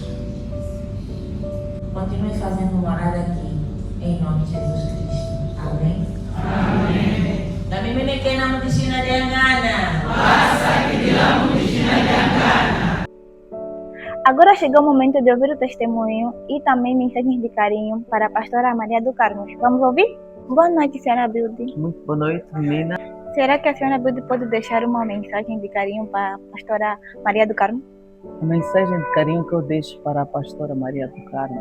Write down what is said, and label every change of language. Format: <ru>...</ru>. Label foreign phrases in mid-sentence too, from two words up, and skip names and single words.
<pt>Continue fazendo morada aqui, em nome de Jesus Cristo. Amém. Amém. Kami minikina mo di sinadangana. Basta kinilang mo di sinadangana. Agora chegou o momento de ouvir o testemunho e também mensagens de carinho para a pastora Maria do Carmo. Vamos ouvir? Boa noite, senhora Bilde. Muito boa noite, menina. Será que a senhora Bilde pode deixar uma mensagem de carinho para a pastora Maria do Carmo? A mensagem de carinho que eu deixo para a pastora Maria do Carmo.</pt>